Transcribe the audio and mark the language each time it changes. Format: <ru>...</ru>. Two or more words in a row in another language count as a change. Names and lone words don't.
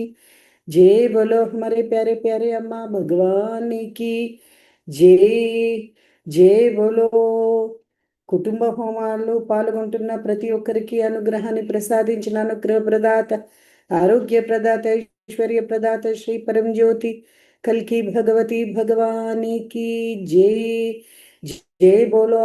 <hi>जय बोलो हमारे प्यारे प्यारे अम्मा भगवान की जय. जय बोलो.</hi> <te>కుటుంబ హోమాల్లో పాల్గొంటున్న ప్రతి ఒక్కరికి అనుగ్రహాన్ని ప్రసాదించిన అనుగ్రహ ప్రదాత, ఆరోగ్య ప్రదాత, ఐశ్వర్య ప్రదాత శ్రీ పరంజ్యోతి కల్కి భగవతి భగవానికి జై.</te> <hi>जय बोलो.</hi>